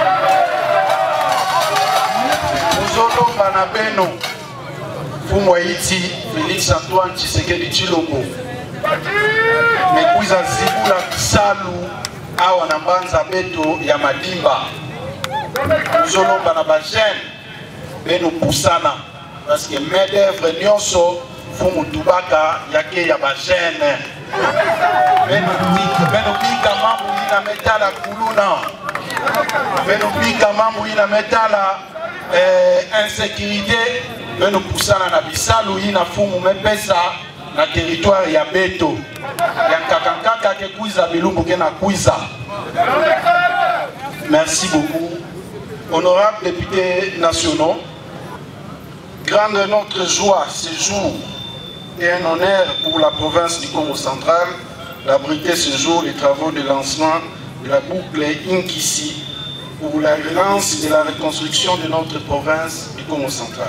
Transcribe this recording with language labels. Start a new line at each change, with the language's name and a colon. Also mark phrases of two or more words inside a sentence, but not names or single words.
Kituba (Democratic Republic of Congo): muzolomba na beno fumo iti Félix Antoine Tshisekedi Tshilombo mekuiza zibula bisalu awa na mbanza beto ya Madimba muzolomba na bashene beno pusana
French: parce que main d'œuvre
Kituba (Democratic Republic of Congo): nyonso fumu tubaka yake ya bajene beno bika mambo ina metala kuluna beno bika mambo ina metala insécurité beno pusana na bisalu ina fumu mepesa na territoire ya beto ya nkakankaka ke kuiza bilumbu ke na kuiza.
French: Merci beaucoup. Honorables députés nationaux, grande notre joie ce jour et un honneur pour la province du Congo central d'abriter ce jour les travaux de lancement de la boucle Inkissi pour la relance de la reconstruction de notre province du Congo central.